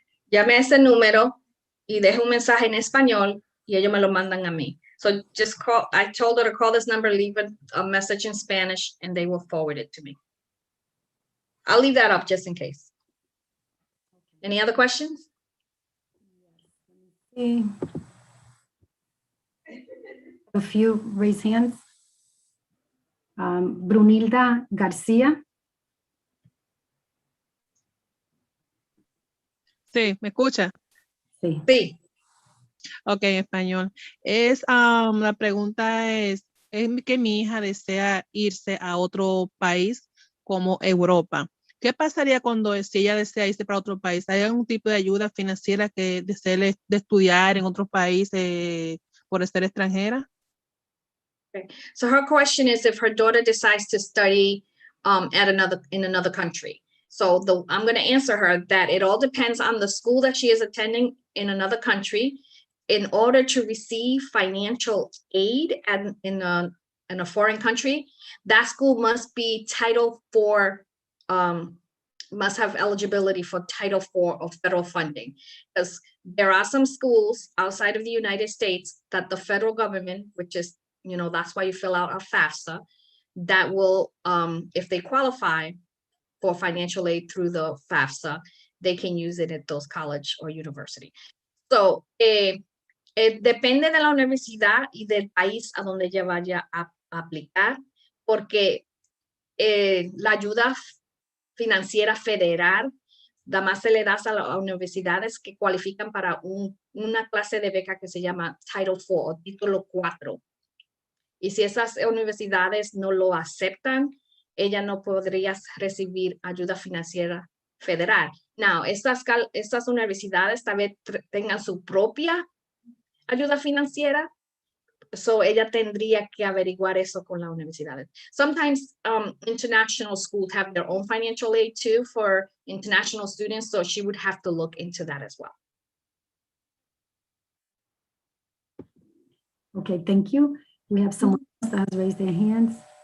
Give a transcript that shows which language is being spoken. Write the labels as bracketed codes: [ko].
[es] Llame a ese número y deje un mensaje en español y ellos me lo mandan a mí. [en] So just call, I told her to call this number, leave a message in Spanish, and they will forward it to me. I'll leave that up just in case. Any other questions? A few raised hands. Brunilda García. [es] Sí, ¿me escucha? Sí. Sí. Ok, en español. La pregunta es que mi hija desea irse a otro país como Europa. ¿Qué pasaría si ella desea irse para otro país? ¿Hay algún tipo de ayuda financiera que desee de estudiar en otro país por ser extranjera? [en] So her question is if her daughter decides to study in another country. So I'm going to answer her that it all depends on the school that she is attending in another country. In order to receive financial aid in a foreign country, that school must be Title IV, must have eligibility for Title IV of federal funding. Because there are some schools outside of the United States that the federal government, which is, that's why you fill out a FAFSA, that will, if they qualify for financial aid through the FAFSA, they can use it at those college or university. [es] So, depende de la universidad y del país a donde ella vaya a aplicar, porque la ayuda financiera federal nada más se le da a las universidades que cualifican para una clase de beca que se llama Title IV o Título 4. Y si esas universidades no lo aceptan, ella no podría recibir ayuda financiera federal. Now, estas universidades tal vez tengan su propia ayuda financiera, so ella tendría que averiguar eso con la universidad. [en] Sometimes international schools have their own financial aid too for international students, so she would have to look into that as well. Okay, thank you. We have someone else that has raised their hands.